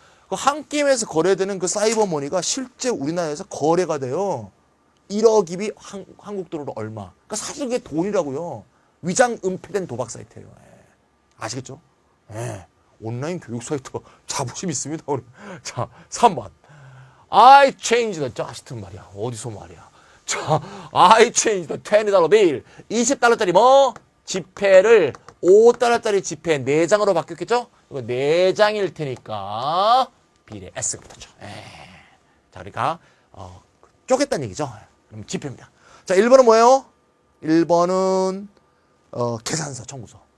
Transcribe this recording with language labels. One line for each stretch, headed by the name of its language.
Korean: 한 게임에서 거래되는 그 사이버머니가 실제 우리나라에서 거래가 돼요. 1억입이 한국 돈으로 얼마. 그러니까 사실 그게 돈이라고요. 위장 은폐된 도박 사이트예요. 예. 아시겠죠? 예. 온라인 교육 사이트 자부심 있습니다. 우리. 자, 3번.
English: I changed the
Korean: 하여튼 말이야. 어디서 말이야. 자,
English: I changed the $20 bill.
Korean: 20달러짜리 뭐? 지폐를 5달러짜리 지폐 4장으로 바뀌었겠죠? 이거 4장일 테니까 비례 S가 붙었죠. 자, 그러니까 쪼갰다는 얘기죠. 그럼 지폐입니다. 자, 1번은 뭐예요? 1번은 계산서, 청구서.